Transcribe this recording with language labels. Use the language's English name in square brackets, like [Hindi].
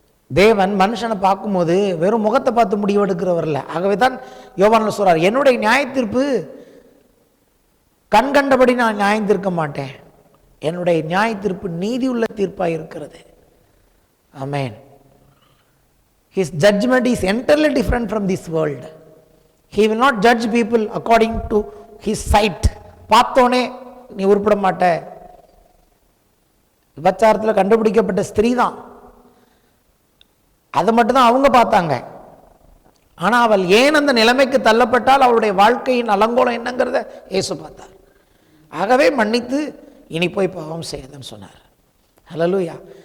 [Tamil] தேவன் மனுஷனை பார்க்கும்போது வெறும் முகத்தை பார்த்து முடிவெடுக்கிறவர்ல. ஆகவே தான் யோவானில் சொல்றார், என்னுடைய நியாயத்தீர்ப்பு கண் கண்டபடி நான் நியாயம் தீர்க்க மாட்டேன், என்னுடைய நியாய தீர்ப்பு நீதி உள்ள தீர்ப்பாக இருக்கிறது. ஆமென். [English] His judgment is entirely different from this world. He will not judge people according to his sight. [Tamil] பார்த்தோனே நீ உருப்பட மாட்ட. விபச்சாரத்தில் கண்டுபிடிக்கப்பட்ட ஸ்திரீ தான், அதை மட்டும்தான் அவங்க பார்த்தாங்க. ஆனால் அவள் ஏன் அந்த நிலைமைக்கு தள்ளப்பட்டால் அவளுடைய வாழ்க்கையின் அலங்கோலம் என்னங்கிறத இயேசு பார்த்தார். ஆகவே மன்னித்து இனி போய் பாவம் செய்யதுன்னு சொன்னார். ஹல்லேலூயா.